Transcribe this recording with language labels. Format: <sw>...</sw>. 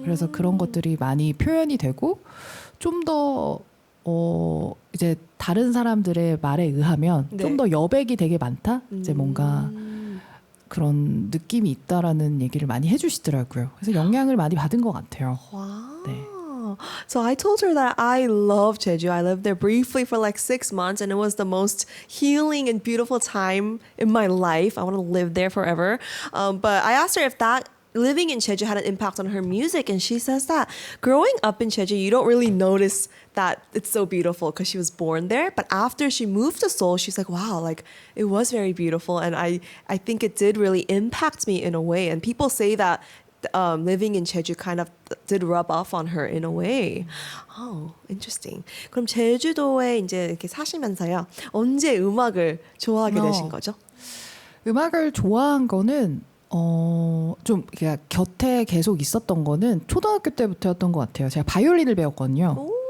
<ko>그래서 그런 것들이 많이 표현이 되고 좀 더 이제 다른 사람들의 말에 의하면 네. 좀 더 여백이 되게 많다. 이제 뭔가 그런 느낌이 있다라는 얘기를 많이 해주시더라고요. 그래서 영향을 많이 받은 것 같아요.</ko> <en>Wow.</en> <ko>네.</ko> <en>So I told her that I love Jeju. I lived there briefly for like 6 months and it was the most healing and beautiful time in my life. I want to live there forever. But I asked her if that living in Jeju had an impact on her music and she says that growing up in Jeju you don't really notice that it's so beautiful because she was born there, but after she moved to Seoul she's like, wow, like it was very beautiful and I think it did really impact me in a way. And people say that living in Jeju kind of did rub off on her in a way. Oh, interesting.</en> <ko>그럼 제주도에 이제 이렇게 사시면서요. 언제 음악을 좋아하게 되신 거죠? 음악을 좋아한 거는 좀 그냥 곁에 계속 있었던 거는 초등학교 때부터였던 것 같아요. 제가 바이올린을 배웠거든요.</ko>